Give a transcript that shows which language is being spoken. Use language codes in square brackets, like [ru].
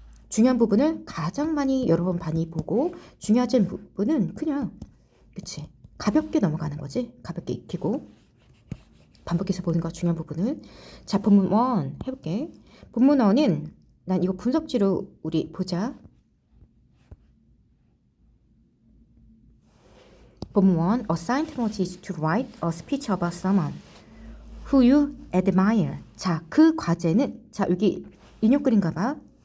[ko] 중요한 부분을 가장 많이 여러 번 많이 보고 중요하지 않은 부분은 그냥 그치, 가볍게 넘어가는 거지. 가볍게 익히고 반복해서 보는 거 중요한 부분은. 자, 본문 1 해볼게. 본문 1은 난 이거 분석지로 우리 보자. 본문 1 [en] Assignment is to write a speech about someone who you admire. [ko] 자, 그 과제는 자, 여기 인용글인가 봐.